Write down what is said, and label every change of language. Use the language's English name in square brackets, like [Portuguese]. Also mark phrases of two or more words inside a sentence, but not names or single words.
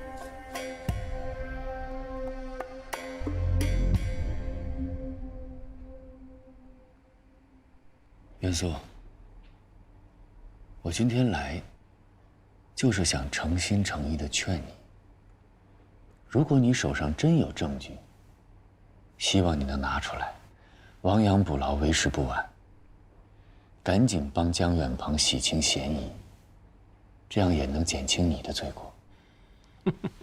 [Chinese] 元素，我今天来，就是想诚心诚意地勸你，如果你手上真有證据，希望你能拿出来，亡羊補牢，為時不晚。趕緊幫江遠鵬洗清嫌疑，這樣也能減輕你的罪過。